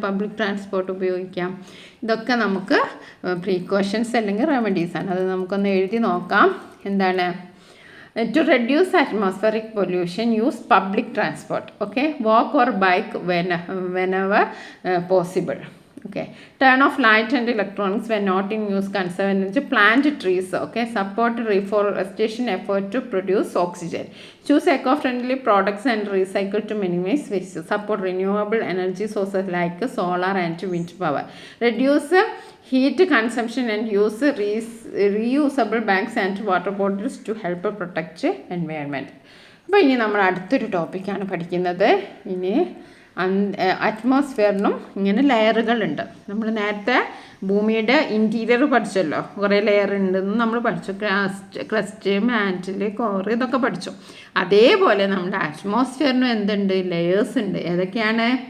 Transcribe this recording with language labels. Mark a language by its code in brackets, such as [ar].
[ml] Public transport ഉപയോഗിക്കാം. ഇതൊക്കെ നമുക്ക് പ്രീക്കോഷൻസ് അല്ലെങ്കിൽ റെമഡീസാണ്. അത് നമുക്കൊന്ന് എഴുതി നോക്കാം. എന്താണ്? [en] To reduce atmospheric pollution use public transport. Okay, walk or bike whenever possible. Okay, turn off light and electronics when not in use, conserve energy, plant trees, okay, support reforestation effort to produce oxygen, choose eco-friendly products and recycle to minimize waste, support renewable energy sources like solar and wind power, reduce heat consumption and use reusable bags and water bottles to help protect environment. [ml] അപ്പോൾ ഇനി നമ്മൾ അടുത്തൊരു ടോപ്പിക്കാണ് പഠിക്കുന്നത്. ഇനി അറ്റ്മോസ്ഫിയറിനും ഇങ്ങനെ ലെയറുകളുണ്ട്. നമ്മൾ നേരത്തെ ഭൂമിയുടെ ഇൻറ്റീരിയർ പഠിച്ചല്ലോ, കുറേ ലെയർ ഉണ്ടെന്ന് നമ്മൾ പഠിച്ചു. ക്രസ്റ്റ്, മാന്റിൽ, കോർ, ഇതൊക്കെ പഠിച്ചു. അതേപോലെ നമ്മുടെ അറ്റ്മോസ്ഫിയറിനും എന്തുണ്ട്, ലെയേഴ്സ് ഉണ്ട്. ഏതൊക്കെയാണ്?